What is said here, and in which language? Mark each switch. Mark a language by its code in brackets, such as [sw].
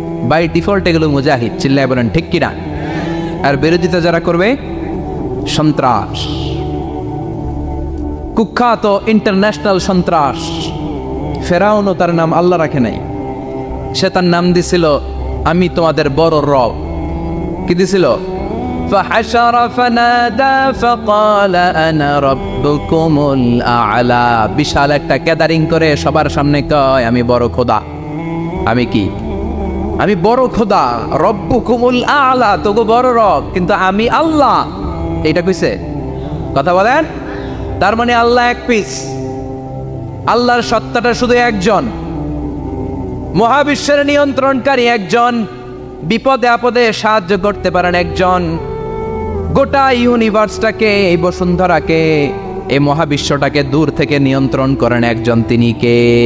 [bn] By default এগুলো মুজাহিদ। চিল্লায় বলেন ঠিক কিনা? আর বিরোধিতা যারা করবে সন্ত্রাস, কুখ্যাত ইন্টারন্যাশনাল সন্ত্রাস। ফেরাউনও তার নাম আল্লাহ রাখে নাই, সে তার নাম দিছিল আমি তোমাদের বড় রব। কি দিছিল? [ar] فحشر فنادى فقال انا ربكم الاعلى। [bn] বিশাল একটা গ্যাদারিং করে সবার সামনে কয় আমি বড় খোদা। আমি কি? আমি বড় খোদা, [ar] রব্বুকুমুল আ'লা, [bn] তোগো বড় রব, কিন্তু আমি আল্লাহ। এইটা কইছে? কথা বলেন। তার মানে আল্লাহ এক পিস, আল্লাহর সত্তাটা শুধু একজন, মহাবিশ্বের নিয়ন্ত্রণকারী একজন, বিপদে আপদে সাহায্য করতে পারেন একজন, গোটা ইউনিভার্সটাকে, এই বসুন্ধরাকে, এই মহাবিশ্বটাকে দূর থেকে নিয়ন্ত্রণ করেন একজন, তিনি কে?